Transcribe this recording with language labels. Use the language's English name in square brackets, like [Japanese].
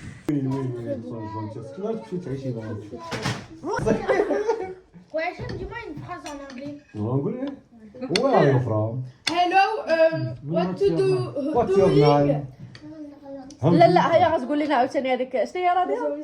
[Arabic] وين صافي تمشي تعيشي معاك. [French] Ouais, dis-moi une phrase en anglais. [Arabic] نقول ايه؟ [English] Where are you from? Hello, what to do? What's your name? [Arabic] لا لا هيا غتقول لنا عاوتاني هذيك شنو هي راضيه؟